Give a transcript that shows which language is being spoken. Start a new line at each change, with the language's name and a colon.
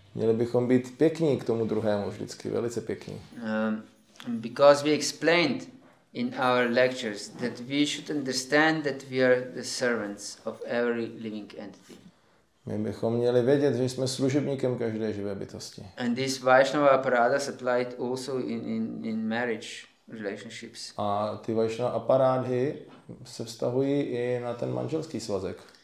Czech: Měli bychom být pěkní k tomu druhému vždycky, velice pěkní.
English: Because we explained in our lectures that we should understand that we are the servants of every living entity.
Czech: My bychom měli vědět, že jsme služebníkem každé živé bytosti.
English: And these Vaishnava aparadas applied also in marriage relationships.
Czech: A ty Vaishnava aparádhy se vztahují i na ten manželský svazek.